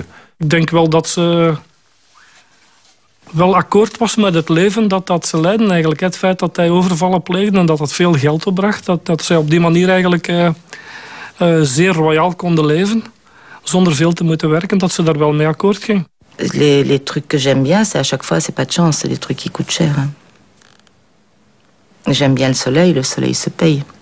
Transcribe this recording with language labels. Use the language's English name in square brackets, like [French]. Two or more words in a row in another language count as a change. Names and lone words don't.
[Dutch] Ik denk wel dat ze wel akkoord was met het leven dat ze leidden eigenlijk. Het feit dat hij overvallen pleegde en dat dat veel geld opbracht. Dat zij op die manier eigenlijk zeer royaal konden leven. Zonder veel te moeten werken, dat ze daar wel mee akkoord ging. [French] Les trucs que j'aime bien, c'est à chaque fois, c'est pas de chance, c'est des trucs qui coûtent cher. Hein. J'aime bien le soleil se paye.